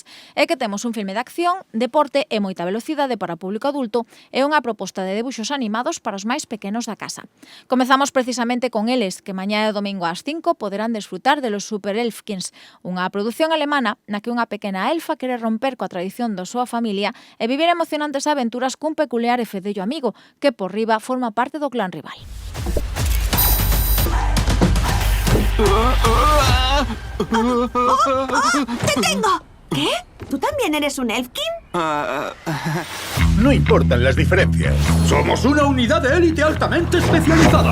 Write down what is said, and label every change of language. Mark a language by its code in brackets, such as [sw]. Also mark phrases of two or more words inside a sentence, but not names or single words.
[gl] É que temos un filme de acción, deporte e moita velocidade para o público adulto e unha proposta de debuxos animados para os máis pequenos da casa. Comezamos precisamente con eles, que mañá e domingo ás 5 poderán desfrutar de Los Super Elfkins, unha produción alemana na que unha pequena elfa quere romper coa tradición da súa familia e vivir emocionantes aventuras cun peculiar e fedello amigo, que por riba forma parte do clan rival. [es] ¡Te tengo! ¿Qué? ¿Tú también eres un Elfkin? No importan las diferencias. Somos una unidad de élite altamente especializada.